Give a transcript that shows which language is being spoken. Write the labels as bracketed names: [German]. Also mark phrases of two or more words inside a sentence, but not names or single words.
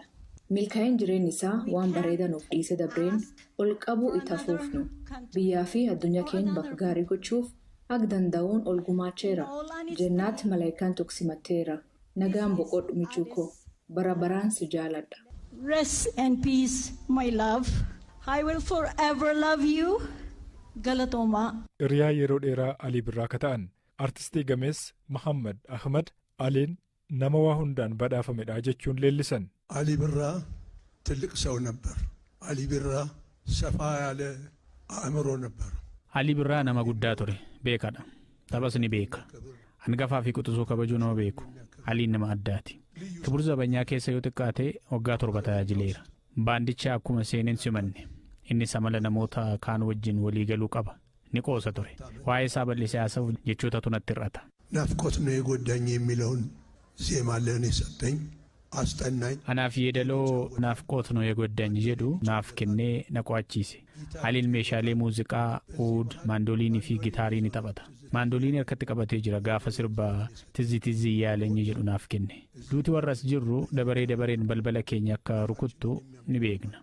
[Oromo] Milkaa'in jireenyi isaa waan bareedaa nuuf dhiise dabreen ol qabuu itti hafuufnu. Biyyaa fi addunyaa keenya bakka gaarii gochuuf akka danda'uun ol gumaacheera. Jennaatti malaayikaan tuksimatteera. Nagaan boqodhu michuu koo. Bara baraan si jaaladha. [English] Rest and peace, my love. I will forever love you. [Oromo] Galatooma. Hiriyaa yeroo dheeraa Alii Birraa akka ta'an artistii gamees Muhammad Ahmad Aliin nama waa hundaan badhaafamedha jechuun leellisan. [Amharic] አሊ ብራ ትልቅ ሰው ነበር። አሊ ብራ ሰፋ ያለ አእምሮ ነበር። [Oromo] አሊ ብራ nama guddaa ture beekadha. Taphas ni beeka. Hangafaa fi quxisuu kabajuu nama beeku. Aliin nama addaati. Kibur Zabanyaa keessa yoo xiqqaate waggaa 7 tajaajileera. Baandicha akkuma seeneen simanne. Inni samala namoota kaan wajjin walii galuu qaba. Ni qoosa ture. Waa'ee isaa bal'isee haasa'u jechoota tunatti hir'ata. [Amharic] ናፍቆት ነው የጎዳኝ የሚለውን ዜማ ለእኔ ሰጠኝ አስጠናኝ። [Oromo] Anaaf yeedaloo naafqoot nu eeggoddanyi jedhu naaf kennee na qo'achiise. Aliin meeshaalee muuziqaa uud maandooliinii fi gitaarii ni taphata. Maandooliinii harkatti qabatee jira gaafa sirbaa tizzi yaalenyi jedhu naaf kenne. Duuti warras jirru dabareen balbala keenya akka rukuttu ni beekna.